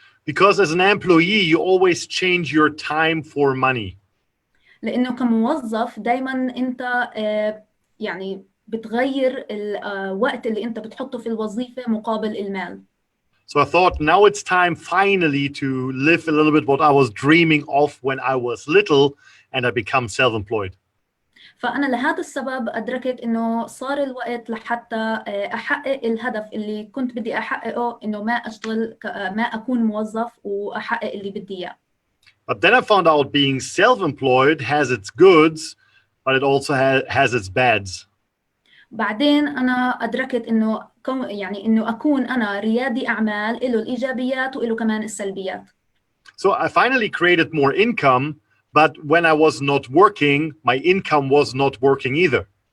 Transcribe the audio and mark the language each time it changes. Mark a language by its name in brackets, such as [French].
[English] Because as an employee, you always change your time for money. [Arabic] لأنه كموظف دايما أنت يعني بتغير الوقت اللي أنت بتحطه في الوظيفة مقابل المال. [English] So I thought now it's time finally to live a little bit what I was dreaming of when I was little and I become self-employed. [Arabic] فأنا لهذا السبب أدركت إنه صار الوقت لحتى أحقق الهدف اللي كنت بدي أحققه إنه ما أشتغل ما أكون موظف وأحقق اللي بدي إياه. [English] But then I found out being self-employed has its goods, but it also has its bads. [Arabic] بعدين أنا أدركت إنه يعني إنه أكون أنا ريادي أعمال له الإيجابيات وله كمان السلبيات. [English] So I finally created more income, but when I was not working, my income was not working either.